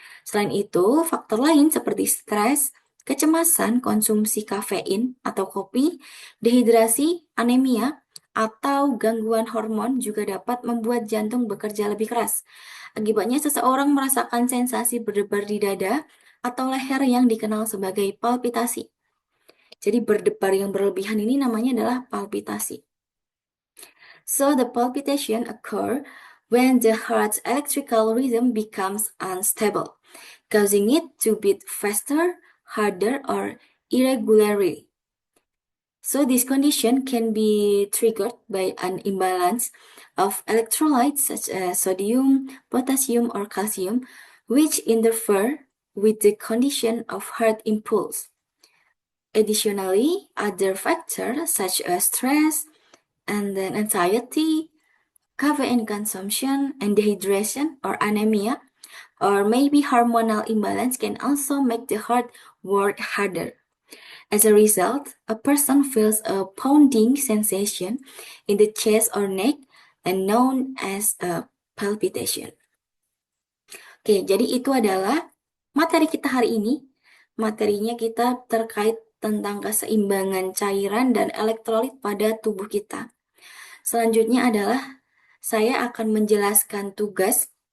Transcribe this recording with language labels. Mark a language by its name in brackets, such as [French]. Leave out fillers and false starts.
[Indonesian] Selain itu, faktor lain seperti stres, kecemasan, konsumsi kafein atau kopi, dehidrasi, anemia, atau gangguan hormon juga dapat membuat jantung bekerja lebih keras. Akibatnya seseorang merasakan sensasi berdebar di dada atau leher yang dikenal sebagai palpitasi. Jadi berdebar yang berlebihan ini namanya adalah palpitasi. [English] So the palpitation occur when the heart's electrical rhythm becomes unstable, causing it to beat faster, harder, or irregularly. So this condition can be triggered by an imbalance of electrolytes such as sodium, potassium, or calcium, which interfere with the condition of heart impulse. Additionally, other factors such as stress and then anxiety, caffeine consumption, and dehydration or anemia, or maybe hormonal imbalance can also make the heart work harder. As a result, a person feels a pounding sensation in the chest or neck and known as a palpitation. [Indonesian] Oke, jadi itu adalah materi kita hari ini. Materinya kita terkait tentang keseimbangan cairan dan elektrolit pada tubuh kita. Selanjutnya adalah saya akan menjelaskan tugas.